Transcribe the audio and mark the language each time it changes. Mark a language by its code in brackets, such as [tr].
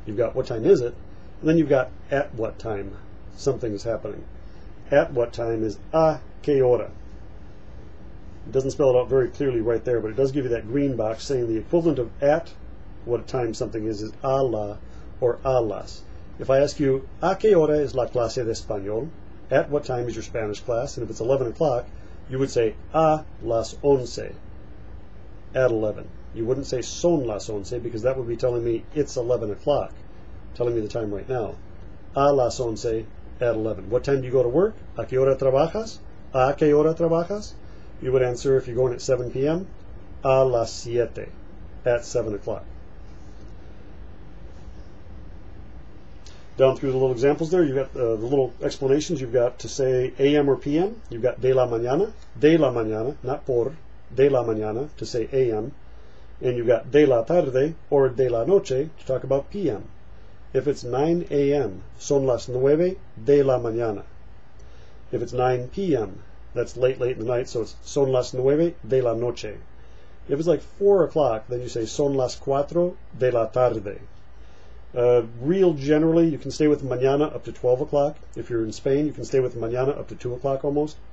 [en] You've got what time is it, and then you've got at what time something is happening. At what time is [es] a que hora. [en] It doesn't spell it out very clearly right there, but it does give you that green box saying the equivalent of at what time something is [es] a la [en] or [es] a las. [en] If I ask you, [es] a que hora es la clase de español? [en] At what time is your Spanish class? And if it's 11 o'clock, you would say [es] a las 11, [en] at 11. You wouldn't say [es] son las 11 [en] because that would be telling me it's 11 o'clock, telling me the time right now. [es] A las 11, [en] at 11. What time do you go to work? [es] A que hora trabajas? A que hora trabajas? [en] You would answer, if you're going at 7 p.m., [es] a las 7, [en] at 7 o'clock. Down through the little examples there, you've got the little explanations. You've got to say a.m. or p.m. You've got [es] de la mañana, [en] not por, de la mañana, to say a.m. And you've got [es] de la tarde [en] or [es] de la noche [en] to talk about p.m. If it's 9 a.m., [es] son las 9 de la mañana. [en] If it's 9 p.m., that's late in the night, so it's [es] son las 9 de la noche. [en] If it's like 4 o'clock, then you say [es] son las 4 de la tarde. [en] Real generally, you can stay with mañana up to 12 o'clock. If you're in Spain, you can stay with mañana up to 2 o'clock almost.